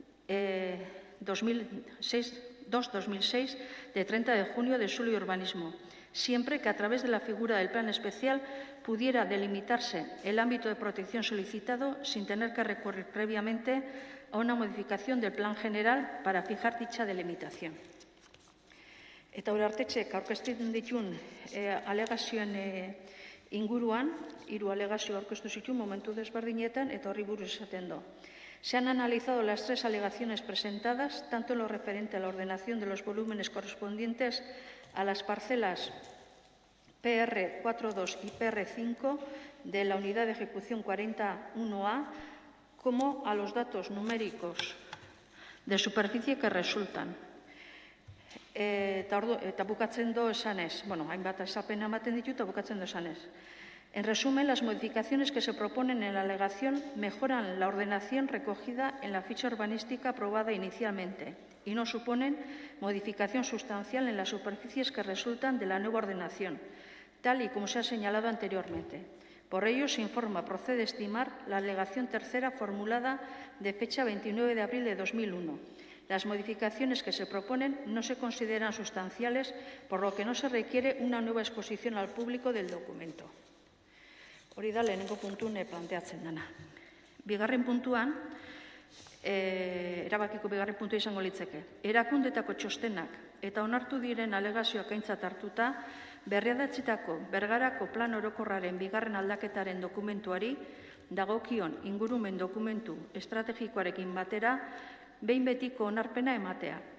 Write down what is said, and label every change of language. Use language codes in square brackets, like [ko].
[es] 2-2006 de 30 de junio de suelo y urbanismo, siempre que a través de la figura del plan especial pudiera delimitarse el ámbito de protección solicitado sin tener que recurrir previamente a una modificación del plan general para fijar dicha delimitación. [eu] Eta Urartetxek aurkezten dituen alegazioen inguruan, 3 alegazio aurkeztu zituen momentu desberdinetan eta horri buruz esaten du. [es] Se han analizado las 3 alegaciones presentadas, tanto en lo referente a la ordenación de los volúmenes correspondientes a las parcelas PR42 y PR5 de la unidad de ejecución 41A, como a los datos numéricos de superficie que resultan. [eu] Eta bukatzen do esanez, hainbat esapen ematen ditu eta bukatzen do esanez. [es] En resumen, las modificaciones que se proponen en la alegación mejoran la ordenación recogida en la ficha urbanística aprobada inicialmente y no suponen modificación sustancial en las superficies que resultan de la nueva ordenación, tal y como se ha señalado anteriormente. Por ello, se informa, procede estimar la alegación tercera formulada de fecha 29 de abril de 2001. Las modificaciones que se proponen no se consideran sustanciales, por lo que no se requiere una nueva exposición al público del documento. [eu] Hori da lehenengo puntun planteatzen dena. Bigarren puntuan, erabakiko bigarren puntua izango litzeke. Erakundetako txostenak eta onartu diren alegazioak aintzat hartuta, berradatzitako Bergarako plan orokorraren bigarren aldaketaren dokumentuari dagokion ingurumen dokumentu estrategikoarekin batera behin betiko onarpena ematea.